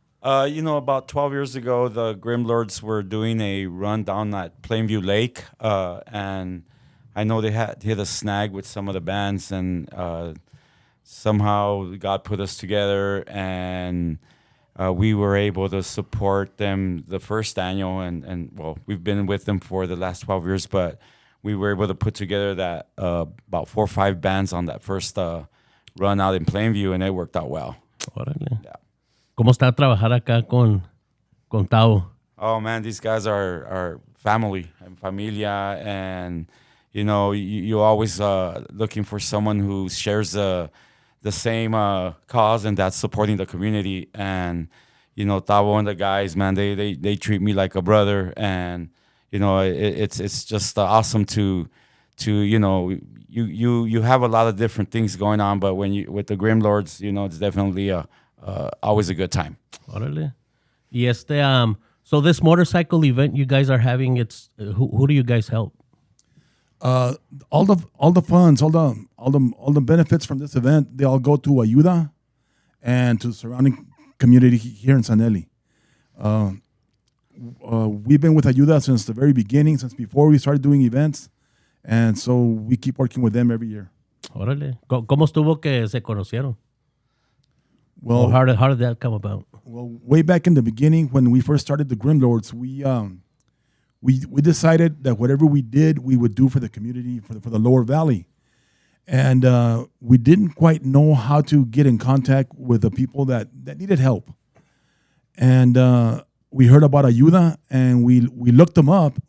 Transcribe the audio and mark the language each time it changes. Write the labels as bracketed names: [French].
[English] About 12 years ago, the Grimlords were doing a run down at Plainview Lake, and I know they had hit a snag with some of the bands, and somehow God put us together, and we were able to support them the first annual, and we've been with them for the last 12 years, but we were able to put together that about 4 or 5 bands on that first run out in Plainview, and it worked out well. Órale. Yeah. [Spanish] ¿Cómo está trabajar acá con Tavo? [English] Oh man, these guys are family and familia, and you always looking for someone who shares the same cause, and that's supporting the community. And Tavo and the guys, man, they treat me like a brother, and it's just awesome to you have a lot of different things going on, but when you with the Grimlords, it's definitely always a good time. Órale. Y so this motorcycle event you guys are having, it's who do you guys help? All the funds, all the benefits from this event, they all go to Ayuda and to the surrounding community here in San Eli. We've been with Ayuda since the very beginning, since before we started doing events, and so we keep working with them every year. [Spanish] Órale. ¿Cómo estuvo que se conocieron? [English] Well, How did that come about? Well, way back in the beginning, when we first started the Grimlords, we decided that whatever we did, we would do for the community, for the Lower Valley, and we didn't quite know how to get in contact with the people that needed help, and we heard about Ayuda, and we looked them up.